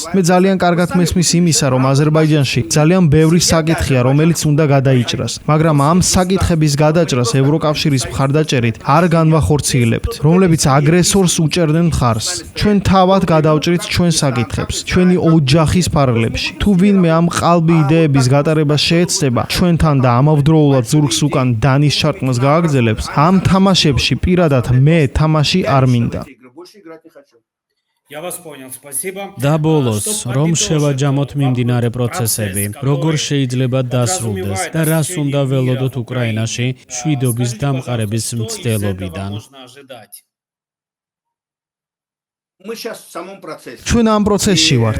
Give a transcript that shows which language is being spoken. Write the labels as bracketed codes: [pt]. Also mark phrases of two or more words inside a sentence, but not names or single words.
[ka] მე ძალიან კარგად მესმის იმისა, რომ აზერბაიჯანში ძალიან ბევრი საკითხია, რომელიც უნდა გადაიჭრას, მაგრამ ამ საკითხების გადაჭრას ევროკავშირის მხარდაჭერით არ განვახორციელებთ, რომლებიც აგრესორს უჭერდნენ მხარს. ჩვენ თავად გადავჭრით ჩვენ საკითხებს, ჩვენი ოჯახის ფარგლებში. თუ ვინმე ამ ყალბი იდეების გატარებას შეეცდება, ჩვენთან და ამავდროულად ზურგს უკან დანის ჩარტყმას გააგრძელებს, ამ თამაშებში პირადად მე თამაში არ მინდა. [ru] Я вас понял, спасибо. [ka] და ბოლოს, რომ შევაჯამოთ მიმდინარე პროცესები, როგორ შეიძლება დასრულდეს და რას უნდა ველოდოთ უკრაინაში მშვიდობის დამყარების მცდელობიდან. ჩვენ ამ პროცესში ვართ.